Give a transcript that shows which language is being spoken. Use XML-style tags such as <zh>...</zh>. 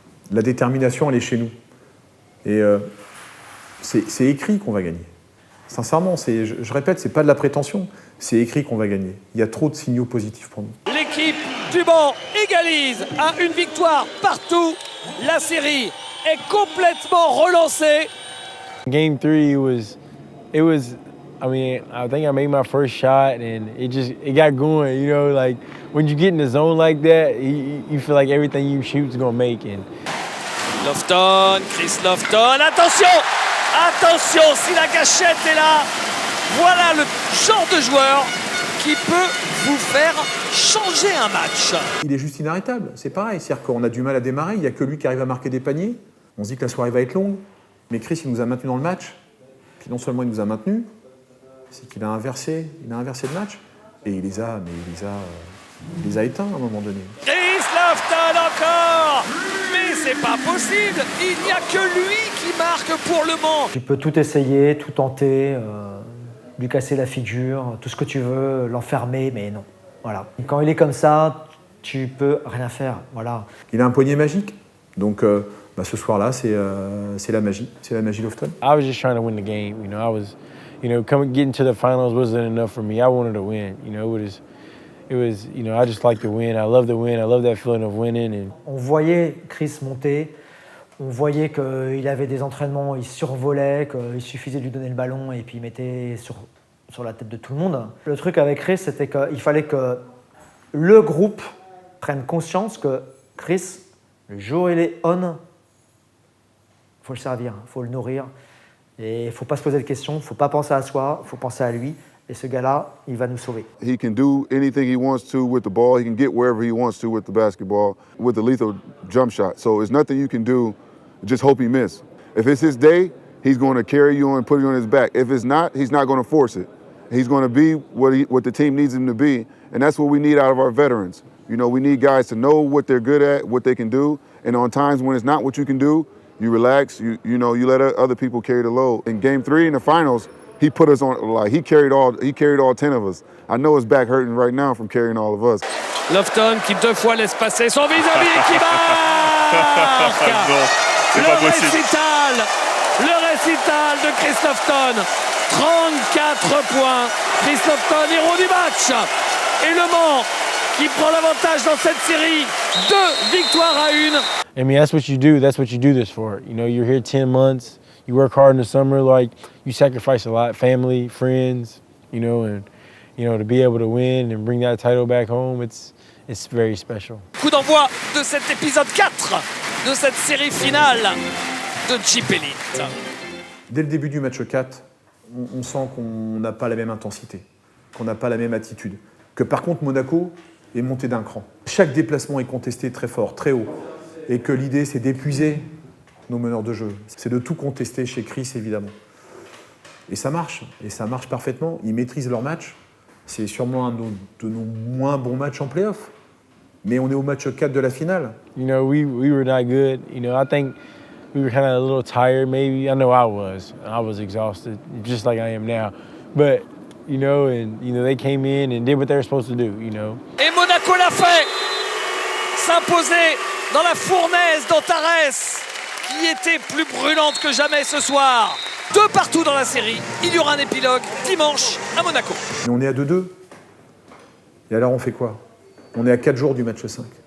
<fr>La détermination, elle est chez nous. Et c'est écrit qu'on va gagner. Sincèrement, je répète, c'est pas de la prétention. C'est écrit qu'on va gagner. Il y a trop de signaux positifs pour nous. L'équipe du banc égalise à une victoire partout. La série est complètement relancée.</fr> <en>Game 3, it was. I mean, I think I made my first shot, and it got going. You know, like when you get in the zone like that, you feel like everything you shoot is gonna make. And</en> <fr>Lofton, Chris Lofton, attention, attention, si la gâchette est là, voilà le genre de joueur qui peut vous faire changer un match. Il est juste inarrêtable, c'est pareil, c'est-à-dire qu'on a du mal à démarrer, il n'y a que lui qui arrive à marquer des paniers, on se dit que la soirée va être longue, mais Chris il nous a maintenus dans le match, puis non seulement il nous a maintenus, c'est qu'il a inversé le match, et il les a éteints à un moment donné. Chris Lofton encore, mais c'est pas possible, il n'y a que lui qui marque pour le Mans. Tu peux tout essayer, tout tenter, lui casser la figure, tout ce que tu veux, l'enfermer, mais non. Voilà. Quand il est comme ça, tu peux rien faire. Voilà. Il a un poignet magique, donc ce soir-là, c'est la magie Lofton.</fr> <en>I was just trying to win the game. Getting to the finals wasn't enough for me. I wanted to win. It was, I just like to win. I love to win. I love that feeling of winning. And</en> <fr>on voyait Chris monter. On voyait qu'il avait des entraînements, il survolait, qu'il suffisait de lui donner le ballon et puis il mettait sur la tête de tout le monde. Le truc avec Chris, c'était qu'il fallait que le groupe prenne conscience que Chris, le jour où il est on, il faut le servir, il faut le nourrir. Et il ne faut pas se poser de questions, il ne faut pas penser à soi, il faut penser à lui. Et ce gars-là, il va nous sauver.</fr> <en>He can do anything he wants to with the ball. He can get wherever he wants to with the basketball, with the lethal jump shot. So there's nothing you can do, just hope he miss. If it's his day, he's going to carry you and put you on his back. If it's not, he's not going to force it. He's going to be what the team needs him to be, and that's what we need out of our veterans. We need guys to know what they're good at, what they can do, and on times when it's not what you can do, you relax, you let other people carry the load. In Game 3 in the finals, he put us on, like, he carried all 10 of us. I know his back hurting right now from carrying all of us.</en> <fr>Lofton qui 2 fois laisse passer son vis-à-vis et qui marque. Non, c'est pas possible. Le récital de Chris Lofton. 34 points. Chris Lofton, héros du match. Et Le Mans qui prend l'avantage dans cette série. 2 victoires à 1.</fr> <en>I mean, that's what you do. That's what you do this for. You're here 10 months. You work hard in the summer. Like, you sacrifice a lot. Family, friends, and to be able to win and bring that title back home, it's very special.</en> <fr>Coup d'envoi de cet épisode 4 de cette série finale de Jeep Elite. Dès le début du match 4, on sent qu'on n'a pas la même intensité, qu'on n'a pas la même attitude. Que par contre, Monaco est monté d'un cran. Chaque déplacement est contesté très fort, très haut. Et que l'idée, c'est d'épuiser nos meneurs de jeu. C'est de tout contester chez Chris, évidemment. Et ça marche parfaitement. Ils maîtrisent leur match. C'est sûrement un de nos moins bons matchs en play-off. Mais on est au match 4 de la finale.</fr> <en>We were not good. I think we were kind of a little tired maybe. I know I was exhausted, just like I am now. But, they came in and did what they were supposed to do,</en> <fr>Et Monaco l'a fait. s'imposer dans la fournaise d'Antares, qui était plus brûlante que jamais ce soir. 2 partout dans la série. Il y aura un épilogue dimanche à Monaco. Mais on est à 2-2. Et alors on fait quoi? On est à 4 jours du match 5.</fr>